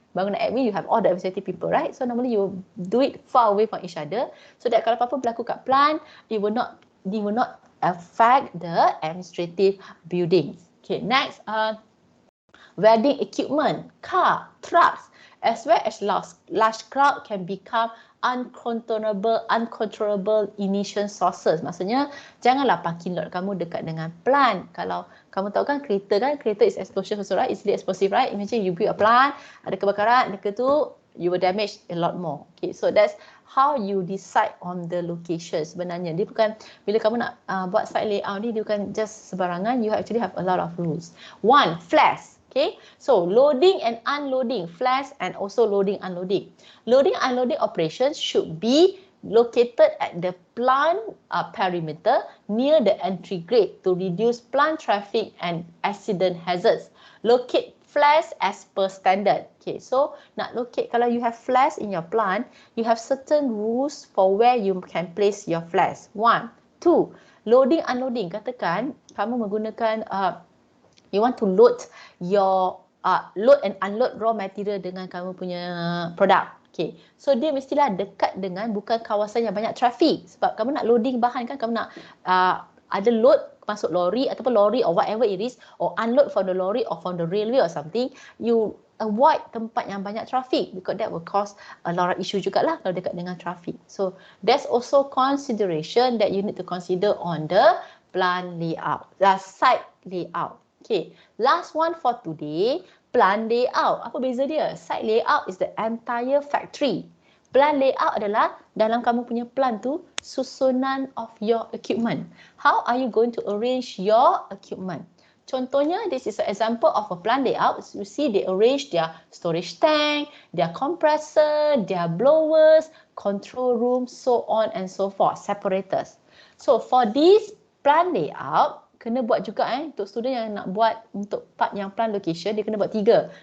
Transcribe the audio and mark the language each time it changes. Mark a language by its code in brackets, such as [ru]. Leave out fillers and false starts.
[en] Bangunan admin, you have all the administrative people, right? So normally you do it far away from each other so that [ms] kalau apa-apa berlaku kat plant, [en] it will not affect the administrative buildings. Okay, next, welding equipment, car, trucks, as well as large crowd can become uncontrollable emission sources. [ms] Maksudnya, janganlah parking lot kamu dekat dengan plant. Kalau kamu tahu kan, kereta [en] is explosive also, right? Easily explosive, right? Imagine you build a plant, [ms] ada kebakaran, dekat tu, [en] you will damage a lot more. Okay, so that's how you decide on the location sebenarnya. [ms] Dia bukan, bila kamu nak buat site layout ni, dia bukan [en] just sebarangan, you actually have a lot of rules. One, flash. Okay, so loading and unloading, flash and also loading, unloading. Loading, unloading operations should be located at the plant perimeter near the entry gate to reduce plant traffic and accident hazards. Locate flash as per standard. Okay, so [ms] nak locate, kalau [en] you have flash in your plant, you have certain rules for where you can place your flash. One, two, loading, unloading. [ms] Katakan kamu menggunakan [en] you want to load your load and unload raw material [ms] dengan kamu punya produk. Okay, so dia mestilah dekat dengan bukan kawasan yang banyak trafik. Sebab kamu nak loading bahan kan, kamu nak ada load masuk lori ataupun lori [en] or whatever it is, or unload from the lorry or from the railway or something, you avoid [ms] tempat yang banyak trafik [en] because that will cause a lot of issue [ms] jugalah kalau dekat dengan trafik. [en] So there's also consideration that you need to consider on the plant layout, the site layout. Okay, last one for today, plant layout. [ms] Apa beza dia? [en] Site layout is the entire factory. [ms] Plant layout adalah dalam kamu punya plant tu susunan [en] of your equipment. How are you going to arrange your equipment? [ms] Contohnya, [en] this is an example of a plant layout. You see they arrange their storage tank, their compressor, their blowers, control room, so on and so forth, separators. So for this plant layout, [ms] kena buat juga untuk student yang nak buat untuk part yang plant location, dia kena buat 3.